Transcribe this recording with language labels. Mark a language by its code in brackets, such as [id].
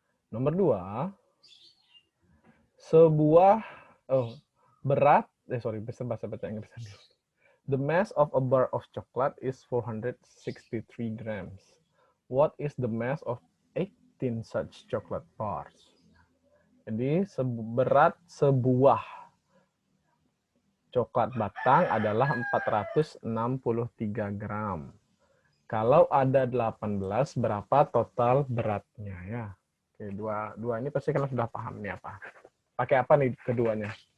[id] Nomor 2, sebuah bahasa Inggris. [en] The mass of a bar of chocolate is 463 grams. What is the mass of 18 such chocolate bars? [id] Jadi berat sebuah coklat batang adalah 463 gram. Kalau ada 18, berapa total beratnya ya? Oke, dua ini pasti kalian sudah paham nih apa. Pakai apa nih keduanya?